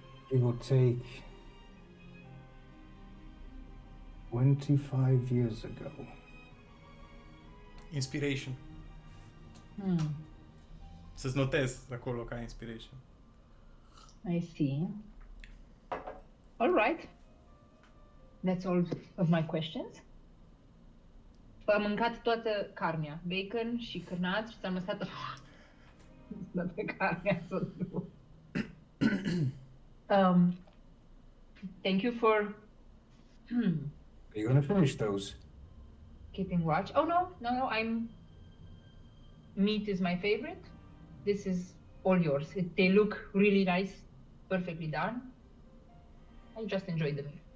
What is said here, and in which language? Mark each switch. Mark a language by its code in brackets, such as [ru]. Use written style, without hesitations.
[en] It will take 25 years ago. Inspiration. [ro] Să-ți notez acolo ca inspiration. [en] I see. All right. That's all of my questions. [ro] Am mâncat toată carnea, bacon și cârnați și ți-am lăsat toată carnea să o [en] Thank you for Are you going to finish those? keeping watch. Oh no, meat is my favorite. This is all yours. They look really nice, perfectly done. I just enjoy the meal.